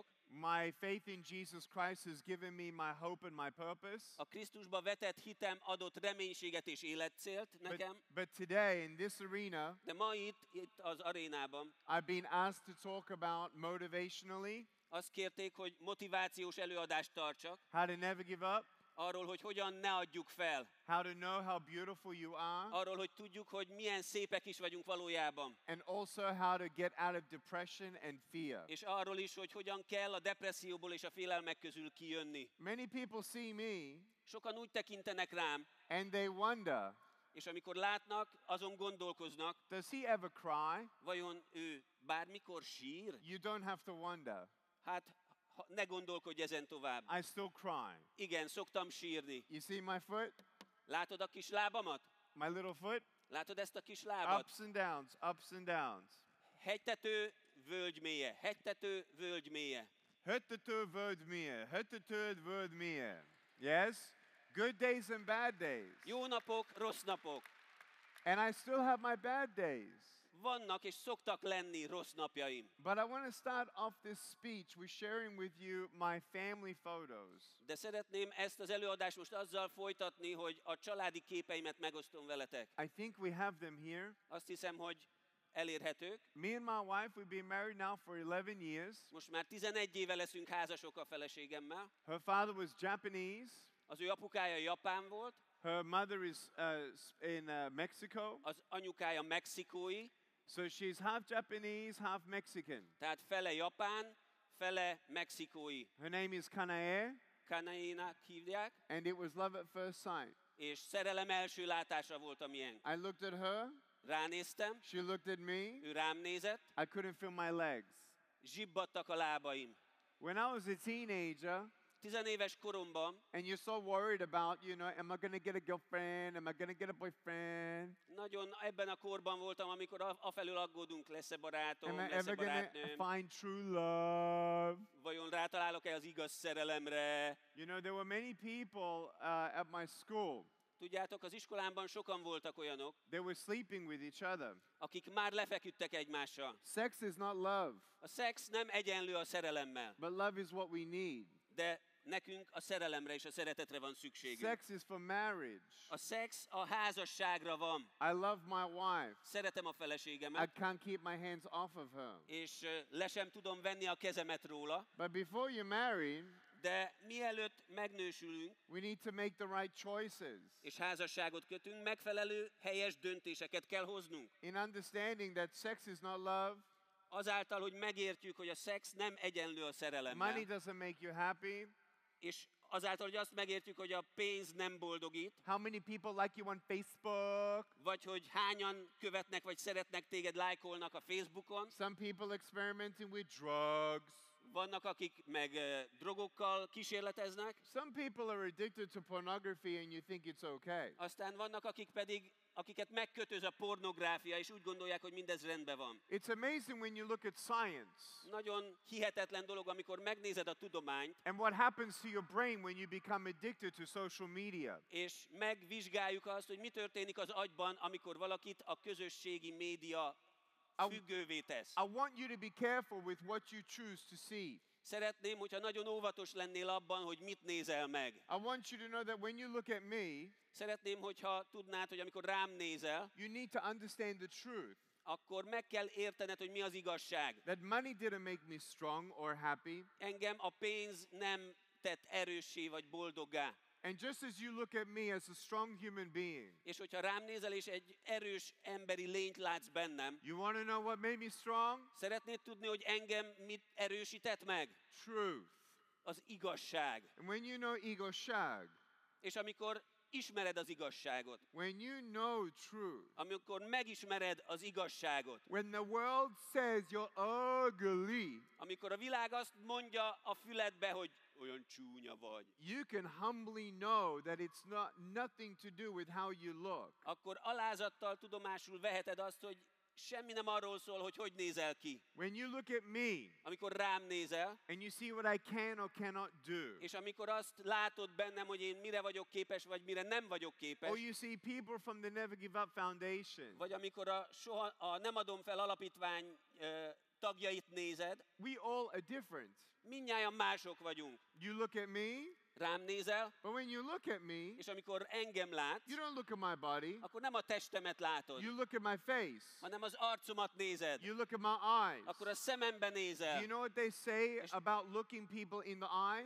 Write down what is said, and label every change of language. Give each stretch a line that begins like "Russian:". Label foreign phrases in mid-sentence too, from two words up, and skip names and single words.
English: My faith in Jesus Christ has given me my hope and my purpose.
Hungarian: A Krisztusba vetett hitem adott reménységet és életcélt nekem.
English: But today in this arena,
Hungarian: De ma itt az arénában
English: I've been asked to talk about motivationally,
Hungarian: azt kérték, hogy motivációs előadást tartsak.
English: how to never give up,
Hungarian: Arról, hogy hogyan ne adjuk fel.
English: how to know how beautiful you are,
Hungarian: Arról, hogy tudjuk, hogy milyen szépek is vagyunk valójában.
English: and also how to get out of depression and fear.
Hungarian: És arról is, hogy hogyan kell a depresszióból és a félelmek közül kijönni.
English: Many people see me
Hungarian: Sokan úgy tekintenek rám,
English: and they wonder,
Hungarian: és amikor látnak, azon gondolkoznak,
English: does he ever cry?
Hungarian: vajon ő bármikor sír?
English: You don't have to wonder.
Hungarian: Hát, ne gondolkodj ezen tovább.
English: I still cry.
Hungarian: Igen, szoktam sírni.
English: You see my foot?
Hungarian: Látod a kis lábamat?
English: My little foot?
Hungarian: Látod ezt a kis lábat?
English: Ups and downs, ups and downs.
Hungarian: Hegytető, völgy mélye. Hegytető, völgy mélye. Höttető völgy mélye, höttető völgy mélye.
English: Yes? Good days and bad days.
Hungarian: Jó napok, rossz napok.
English: And I still have my bad days.
Hungarian: Vannak és szoktak lenni rossz napjaim.
English: But I want to start off this speech with sharing with you my family photos.
Hungarian: De szeretném ezt az előadást most azzal folytatni, hogy a családi képeimet megosztom veletek.
English: I think we have them here.
Hungarian: Azt hiszem, hogy elérhetők.
English: Me and my wife, we've been married now for 11 years.
Hungarian: Most már 11 éve leszünk házasok a feleségemmel.
English: Her father was Japanese.
Hungarian: Az ő apukája japán volt,
English: Her mother is in Mexico.
Hungarian: az anyukája mexikói,
English: So she's half Japanese, half Mexican.
Hungarian: tehát fele japán, fele mexikói.
English: Her name is Kanae,
Hungarian: Kanaénak hívják,
English: and it was love at first sight.
Hungarian: és szerelem első látásra volt a miénk.
English: I looked at her,
Hungarian: Ránéztem,
English: she looked at me,
Hungarian: ő rám nézett,
English: I couldn't feel my legs.
Hungarian: zsibbadtak a lábaim.
English: When I was a teenager,
Hungarian: 10 éves koromban
English: and you're so worried about, am I going to get a girlfriend? Am I going to get a boyfriend?
Hungarian: nagyon ebben a korban voltam, amikor afelől aggódunk, lesz-e barátom,
English: Am I
Hungarian: lesz-e
English: ever going
Hungarian: barátnőm,
English: to find true love?
Hungarian: vajon rátalálok-e az igaz szerelemre.
English: There were many people at my school.
Hungarian: Tudjátok, az iskolámban sokan voltak olyanok,
English: They were sleeping with each other.
Hungarian: akik már lefeküdtek egymással.
English: Sex is not love,
Hungarian: A szex nem egyenlő a szerelemmel,
English: but love is what we need.
Hungarian: de nekünk a szerelemre és a szeretetre van szükségünk.
English: Sex is for marriage.
Hungarian: A szex a házasságra van.
English: I love my wife.
Hungarian: Szeretem a
English: I
Hungarian: feleségemet,
English: can't keep my hands off of her.
Hungarian: és le sem tudom venni a kezemet róla,
English: But before you're married,
Hungarian: de mielőtt megnősülünk,
English: we need to make the right choices.
Hungarian: és házasságot kötünk, megfelelő, helyes döntéseket kell hoznunk.
English: In understanding that sex is not love,
Hungarian: Azáltal, hogy megértjük, hogy a szex nem egyenlő a
English: money
Hungarian: szerelemmel,
English: doesn't make you happy.
Hungarian: és azáltal, hogy azt megértjük, hogy a pénz nem boldogít,
English: How many people like you on Facebook?
Hungarian: vagy hogy hányan követnek, vagy szeretnek téged, lájkolnak a Facebookon.
English: Some people experimenting with drugs.
Hungarian: Vannak, akik meg drogokkal kísérleteznek,
English: Some people are addicted to pornography and you think it's okay.
Hungarian: aztán vannak, akiket megkötöz a pornográfia, és úgy gondolják, hogy mindez rendben van.
English: It's amazing when you look at science
Hungarian: Nagyon hihetetlen dolog, amikor megnézed a tudományt,
English: and what happens to your brain when you become addicted to social media.
Hungarian: és megvizsgáljuk azt, hogy mi történik az agyban, amikor valakit a közösségi média függővé tesz.
English: I want you to be careful with what you choose to see.
Hungarian: Szeretném, hogyha nagyon óvatos lennél abban, hogy mit nézel meg.
English: I want you to know that when you look at me,
Hungarian: Szeretném, hogyha tudnád, hogy amikor rám nézel,
English: you need to understand the truth.
Hungarian: akkor meg kell értened, hogy mi az igazság.
English: That money didn't make me strong or happy.
Hungarian: Engem a pénz nem tett erőssé vagy boldoggá.
English: And just as you look at me as a strong human being,
Hungarian: És hogyha rám nézel, és egy erős emberi lényt látsz bennem,
English: you want to know what made me strong?
Hungarian: szeretnéd tudni, hogy engem mit erősített meg?
English: Truth.
Hungarian: az igazság.
English: And when you know igazság,
Hungarian: És amikor ismered az igazságot,
English: when you know truth,
Hungarian: amikor megismered az igazságot,
English: when the world says you're ugly,
Hungarian: amikor a világ azt mondja a füledbe, hogy olyan csúnya vagy,
English: you can humbly know that it's nothing to do with how you look.
Hungarian: akkor alázattal tudomásul veheted azt, hogy semmi nem arról szól, hogy hogy nézel ki.
English: When you look at me
Hungarian: Amikor rám nézel,
English: and you see what I can or cannot do,
Hungarian: és amikor azt látod bennem, hogy én mire vagyok képes, vagy mire nem vagyok képes,
English: or you see people from the Never Give Up Foundation,
Hungarian: vagy amikor a Nem adom fel alapítvány tagjait nézed,
English: we all are different.
Hungarian: mindnyájan mások vagyunk.
English: You look at me,
Hungarian: Rám nézel,
English: but when you look at me,
Hungarian: és amikor engem látsz,
English: you don't look at my body,
Hungarian: akkor nem a testemet látod,
English: you look at my face,
Hungarian: hanem az arcomat nézed.
English: you look at my eyes.
Hungarian: Akkor a szemembe
English: Do
Hungarian: nézel.
English: you know what they say about looking people in the eyes?